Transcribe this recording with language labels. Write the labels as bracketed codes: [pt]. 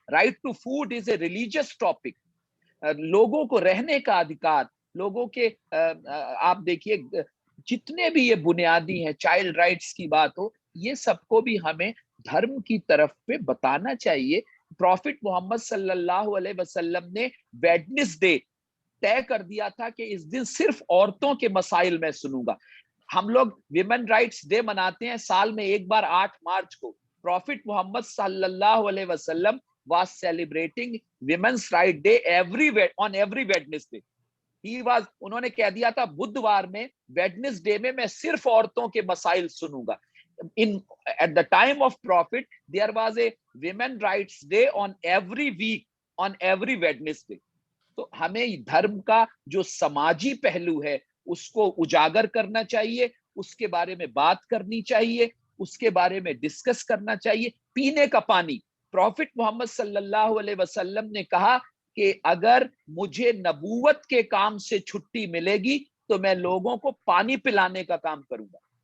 [en] Right to food is a religious topic. [hi] लोगों को रहने का अधिकार, लोगों के आप देखिए जितने भी ये बुनियादी हैं, चाइल्ड राइट्स की बात हो, ये सबको भी हमें धर्म की तरफ पे बताना चाहिए। प्रॉफिट मोहम्मद सल्लल्लाहु अलैहि वसल्लम ने वेडनेसडे तय कर दिया था कि इस दिन सिर्फ औरतों के मसाइल में सुनूंगा। हम लोग विमेन राइट्स डे मनाते हैं साल में एक बार 8 मार्च को। [en] Prophet Muhammad सल्लल्लाहु अलैहि वसल्लम was celebrating women's right day on every Wednesday. [hi] उन्होंने कह दिया था बुधवार में, वेडनेसडे में मैं सिर्फ औरतों के मसाइल सुनूंगा। [en] At the time of Prophet, there was a women rights day on every week, on every Wednesday. [hi] तो हमें धर्म का जो समाजी पहलू है उसको उजागर करना चाहिए, उसके बारे में बात करनी चाहिए, उसके बारे में डिस्कस करना चाहिए। पीने का पानी, प्रॉफिट मोहम्मद सल्लल्लाहु अलैहि वसल्लम ने कहा कि अगर मुझे नबूवत के काम से छुट्टी मिलेगी तो मैं लोगों को पानी पिलाने का काम करूंगा।